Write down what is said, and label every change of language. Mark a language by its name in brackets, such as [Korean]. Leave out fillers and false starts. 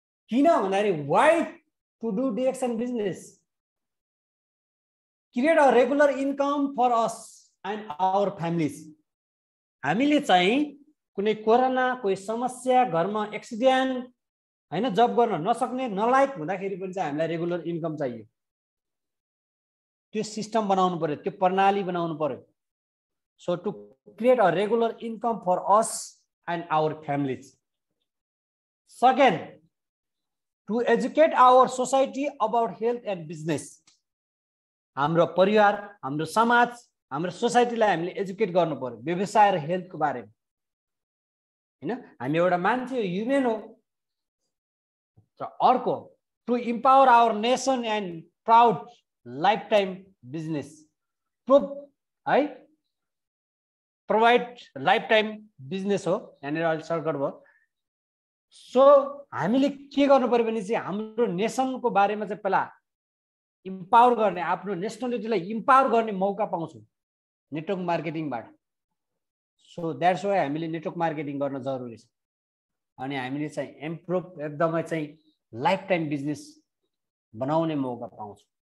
[Nepali] किन भन्दाखेरि [English] Why to do DXN business, create a regular income for us and our families. [Nepali] हामीले चाहिँ कुनै कोरोना, कोही समस्या, घरमा एक्सिडेन्ट हैन, जब गर्न नसक्ने नलायक हुँदाखेरि पनि चाहिँ हामीलाई रेगुलर इन्कम चाहियो। त्यो सिस्टम बनाउनु पर्यो, त्यो प्रणाली बनाउनु पर्यो। [English] So to create a regular income for us and our families. Second, to educate our society about health and business. [Nepali] हाम्रो परिवार, हाम्रो समाज, हाम्रो सोसाइटीलाई हामीले एजुकेट गर्नु पर्यो व्यवसाय र हेल्थको बारेमा, हैन? हामी एउटा मान्छे हो, ह्युमन हो। [English] अर्को, to empower our nation and proud lifetime business, है, provide lifetime business हो, [Nepali] यहाँनिर अहिले सर्कट भयो। सो हामीले के गर्नु पर्यो भने चाहिँ हाम्रो नेसनको बारेमा चाहिँ पहिला इम्पावर गर्ने, आफ्नो नेसनलिटीलाई इम्पावर गर्ने मौका पाउँछौँ नेटवर्क मार्केटिङबाट। [English] so that's why [Nepali] हामीले नेटवर्क मार्केटिङ गर्न जरुरी छ। अनि हामीले चाहिँ इम्प्रुभ एकदमै चाहिँ लाइफ टाइम बिजनेस बनाउने मौका पाउँछौँ।